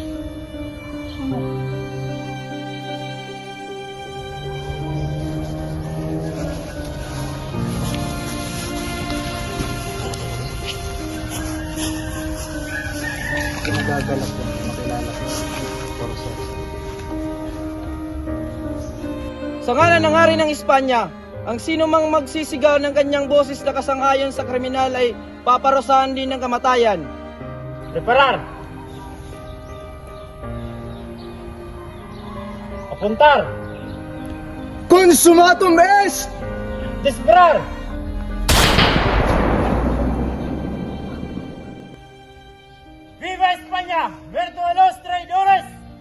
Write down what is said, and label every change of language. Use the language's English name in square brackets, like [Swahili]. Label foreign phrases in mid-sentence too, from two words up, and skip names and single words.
[Filipino] Nagagalak ko, makilala ko. Sa Sa ngalan ng Hari ng Espanya, ang sino mang magsisigaw ng kanyang boses na kasanghayon sa kriminal ay paparusahan din ng kamatayan. [Spanish] Preparar! Apuntar! [Latin] Consumatum est! [Spanish] Disparar! ¡Viva España! ¡Muerto a los traidores!